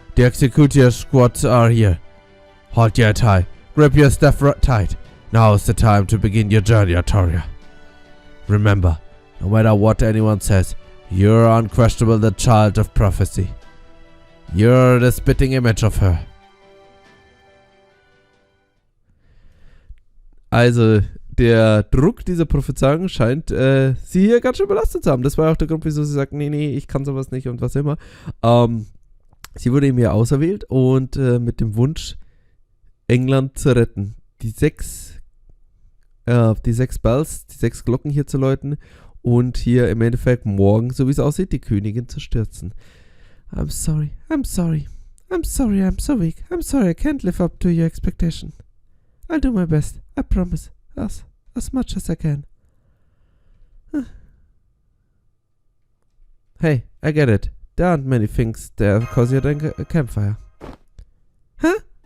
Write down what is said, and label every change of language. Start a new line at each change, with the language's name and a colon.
English: The executioner squads are here. Hold your head high. Grip your staff tight. Now is the time to begin your journey, Artoria. Remember, no matter what anyone says, you're unquestionable the child of prophecy. You're the spitting image of her.
German: Also, der Druck dieser Prophezeiung scheint sie hier ganz schön belastet zu haben. Das war auch der Grund, wieso sie sagt, nee, ich kann sowas nicht und was immer. Sie wurde eben hier auserwählt und mit dem Wunsch, England zu retten. Die sechs Bells, die 6 Glocken hier zu läuten und hier im Endeffekt morgen, so wie es aussieht, die Königin zu stürzen.
English: I'm sorry, I'm so weak. I'm sorry, I can't live up to your expectation. I'll do my best, I promise. As much as I can. Hey, I get it. There aren't many things there cozier than a campfire. Huh?